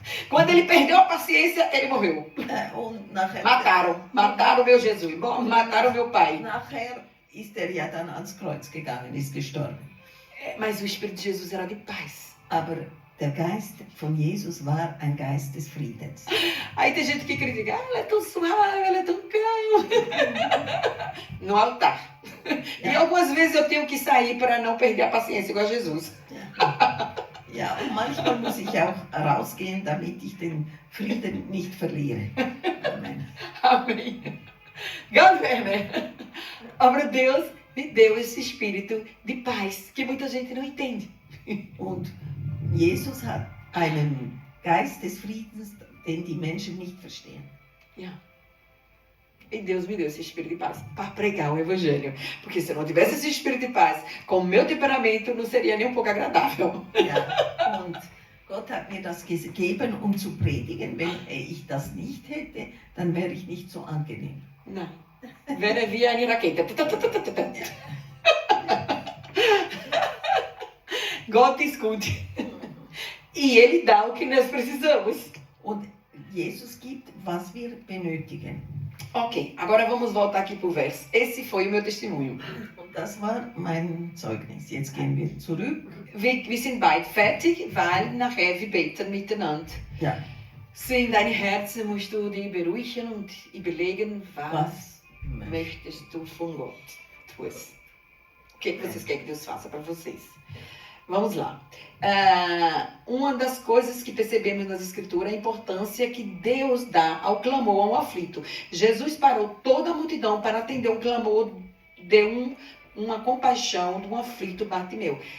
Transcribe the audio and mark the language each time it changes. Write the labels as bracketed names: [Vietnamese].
[Portuguese] Quando ele perdeu a paciência, ele morreu. [German] Und nachher, [Portuguese] mataram meu Jesus, mataram meu pai. [German] Nachher ist ja dann ans Kreuz gegangen, ist gestorben. [Portuguese] Mas o Espírito de Jesus era de paz. [German] Aber der Geist von Jesus war ein Geist des Friedens. [Portuguese] Aí tem gente que critica, ela é tão suave, ela é tão calma. No altar. E algumas vezes eu tenho que sair para não perder a paciência igual a Jesus. [German] Ja, und manchmal muss ich auch rausgehen, damit ich den Frieden nicht verliere. Amen. [Portuguese] Amém. Galera, [German] aber [Portuguese] Deus me deu esse espírito de paz que muita gente não entende. [German] Und Jesus hat einen Geist des Friedens, den die Menschen nicht verstehen. Ja. [Portuguese] E Deus me deu esse espírito de paz para pregar o Evangelho. Porque se eu não tivesse esse espírito de paz, com o meu temperamento, não seria nem um pouco agradável. [German] Ja, und Gott hat mir das gegeben, um zu predigen. Wenn ich das nicht hätte, dann wäre ich nicht so angenehm. [Portuguese] Não. Vera via a raqueta. [German] Gott [Portuguese] escute. E Ele dá o que nós precisamos. [German] Und Jesus gibt, was wir benötigen. [Portuguese] Ok, agora vamos voltar aqui para o verso. Esse foi o meu testemunho. [German] Und das war mein Zeugnis. Jetzt gehen wir zurück. Wir sind bald fertig, weil nachher wir beten miteinander. Ja. So in deinem Herzen musst du dich beruhigen und überlegen, was möchtest du von Gott tun. [Portuguese] O que vocês querem que Deus faça para vocês? Vamos lá. Uma das coisas que percebemos nas Escrituras é a importância que Deus dá ao clamor, ao aflito. Jesus parou toda a multidão para atender o clamor de uma compaixão de um aflito Bartimeu.